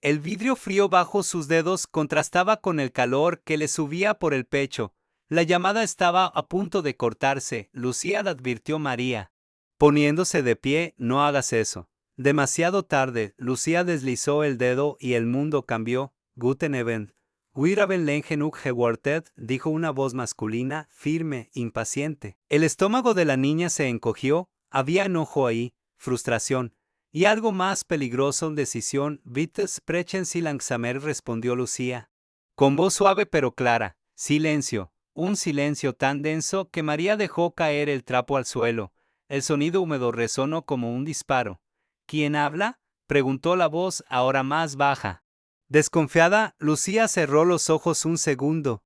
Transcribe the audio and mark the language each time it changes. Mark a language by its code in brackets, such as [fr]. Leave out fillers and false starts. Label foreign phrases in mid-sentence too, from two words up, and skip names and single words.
[es] El vidrio frío bajo sus dedos contrastaba con el calor que le subía por el pecho. La llamada estaba a punto de cortarse. Lucía le advirtió María, poniéndose de pie: no hagas eso. Demasiado tarde. Lucía deslizó el dedo y el mundo cambió. [de] Guten Abend. Wir haben lange genug gewartet, [es] dijo una voz masculina, firme, impaciente. El estómago de la niña se encogió. Había enojo ahí, frustración. Y algo más peligroso: decisión. [de] Bitte sprechen Sie langsamer, [es] respondió Lucía, con voz suave pero clara. Silencio. Un silencio tan denso que María dejó caer el trapo al suelo. El sonido húmedo resonó como un disparo. ¿Quién habla?, preguntó la voz, ahora más baja. Desconfiada, Lucía cerró los ojos un segundo.